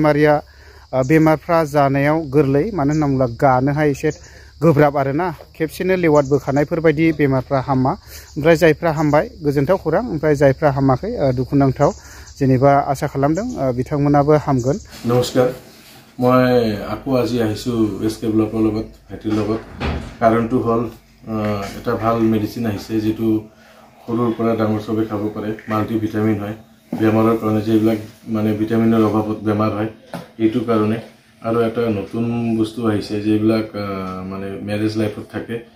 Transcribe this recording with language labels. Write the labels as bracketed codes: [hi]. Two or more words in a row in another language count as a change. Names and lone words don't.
[brx] बेमारफ्रा जानायाव गोरलै मानो होनना बुङोब्ला गानोहाय एसे गोब्राब आरोना खेबसेनो लेवाद बोखानायफोरबायदि बेमारफ्रा हामा ओमफ्राय जायफ्रा हामबाय गोजोनथाव खौरां ओमफ्राय जायफ्रा हामाखै दुखुनांथाव जेनेबा आसा खालामदों बिथांमोनाबो हामगोन। [hi] नमस्कार मैं [as] আকৌ আজি আহিছোঁ এছকে ব্লকৰ লগত ভাইটিৰ লগত কাৰণটো হ'ল এটা ভাল মেডিচিন আহিছে যেটো সৰুৰ পৰা ডাঙৰ সবে খাব পাৰে মাল্টিভিটামিন হয় বেমাৰৰ কাৰণে যেবিলাক মানে ভিটামিনৰ অভাৱত বেমাৰ হয় এইটো কাৰণে আৰু এটা নতুন বস্তু আহিছে যেবিলাক মানে ম্যাৰেজ লাইফত থাকে